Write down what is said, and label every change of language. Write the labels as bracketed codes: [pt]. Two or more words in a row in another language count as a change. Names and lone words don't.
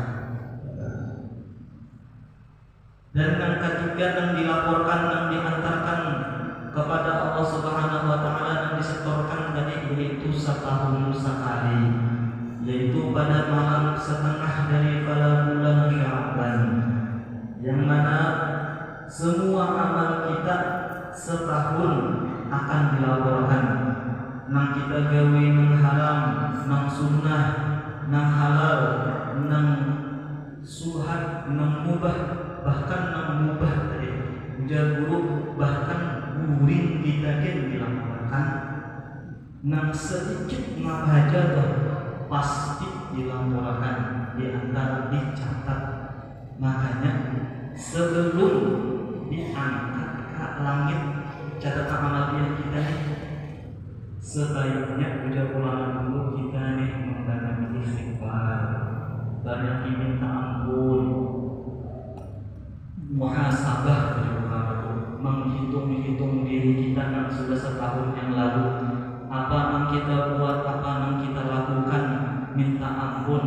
[id] Dan yang ketiga yang dilaporkan yang diantarkan kepada Allah [ar] سبحانه وتعالى [id] yang disetorkan tadi yaitu setahun sekali, yaitu pada malam setengah dari pada bulan Sya'ban, yang mana semua amal kita setahun akan dilaporkan. [bjn] Nang kita gawe nang haram, nang sunnah, nang halal, nang suhat, nang mubah, bahkan nang mubah tadi ujar guru, bahkan guring kita dilaporkan. Nang sedikit ngabaca tuh pasti dilaporkan, diantara dicatat. [id] Makanya sebelum diangkat ke langit catatan amaliyah kita nih, sebaiknya ujar ulama dulu kita nih membanyak istighfar, banyak minta ampun, muhasabah ujar ulama dulu, menghitung diri kita yang sudah setahun yang lalu, apa yang kita buat, apa yang kita lakukan, minta ampun.